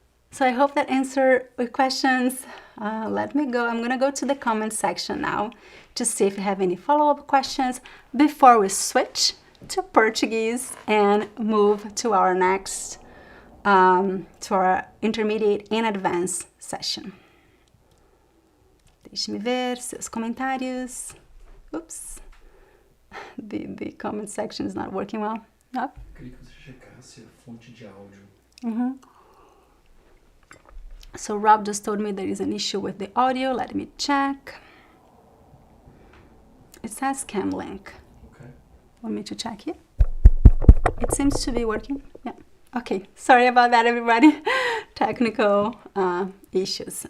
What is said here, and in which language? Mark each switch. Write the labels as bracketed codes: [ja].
[en] So I hope that answered your questions. Let me go. I'm gonna go to the comment section now to see if you have any follow-up questions before we switch to Portuguese and move to our next to our intermediate and advanced session. [pt] Deixe-me ver seus comentários. Oops. [en] The comment section is not working well. No? [pt] Queria que você checasse a fonte de áudio. [en] So Rob just told me there is an issue with the audio. Let me check. It says cam link. Okay. Want me to check here? It seems to be working. Yeah. Okay. Sorry about that, everybody. Technical issues.